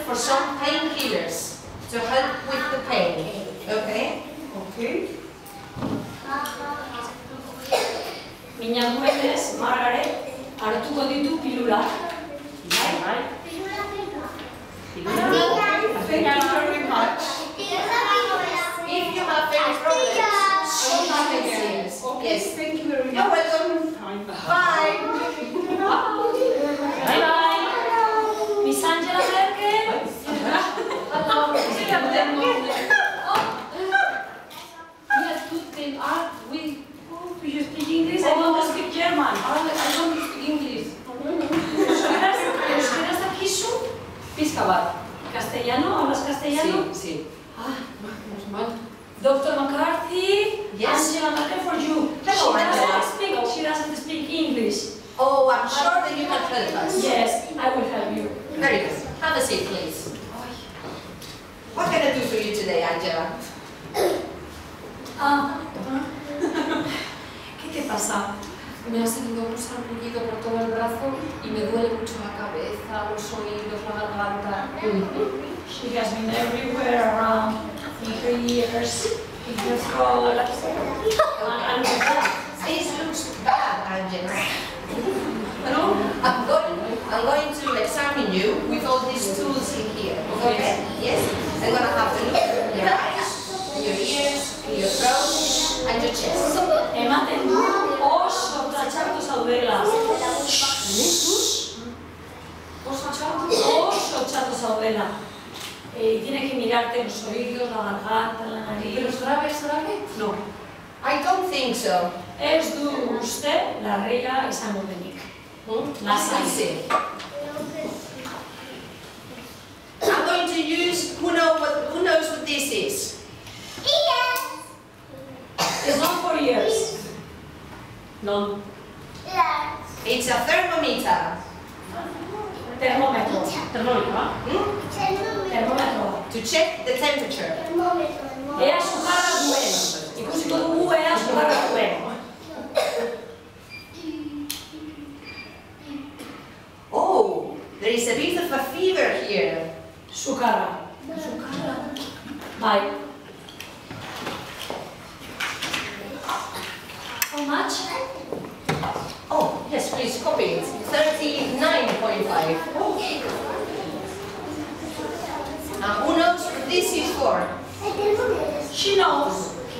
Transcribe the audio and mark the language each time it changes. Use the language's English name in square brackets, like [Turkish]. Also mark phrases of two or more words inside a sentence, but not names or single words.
[English] some painkillers to help with the pain. Okay? Okay. [Basque] Minak duenez, Margaret, hartuko ditu pilulak. Bai. [English] Thank you very much. If you have any problems, she has. Okay, Yes. thank you very much. You're welcome. Bye. Bye-bye. Miss Angela Merkel. Hello. We have to think art. Do you speak English? I don't speak German. I don't speak English. [Basque] ¿Euskaraz dakizu? Pizka bat. [Spanish] ¿Castellano? ¿Hablas castellano? Sí. [English] Dr. McCarthy, Yes. Angela Merkel for you. Hello, Angela. She doesn't speak English. Oh, I'm sure that you can help us. Yes, I will help you. Very good. Have a seat, please. What can I do for you today, Angela? [Spanish] ¿Qué te pasa? Me ha salido un sarpullido por todo el brazo y me duele mucho la cabeza, los oídos, la garganta. [English] She has been everywhere around in her ears, in her throat, and with that. This looks bad, Angela. No, I'm going to examine you with all these tools in here. Okay? Yes? I'm going to have to look at your eyes, your ears, your throat, and your chest. [Basque] Ematen du oso tratxartu zaudela. Oso txartu zaudela. [Spanish] Tiene que mirarte los oídos, la garganta, la nariz. ¿Pero es grave, es grave? [English] No. I don't think so. [Basque] Ez du uste larria izango denik. Lasai. [English] See. I'm going to use, who knows what this is? It's not for years. No. It's a thermometer. [Spanish] Termómetro. Termómetro. [English] To check the temperature. [Basque] Ea sukarra duen. Ikusiko dugu ea sukarra duen. [English] Oh, there is a bit of a fever here. [Basque] Sukarra. Bai. [English] How much? Oh, yes, please copy it. 39.5. Now, who knows what this is for? She knows.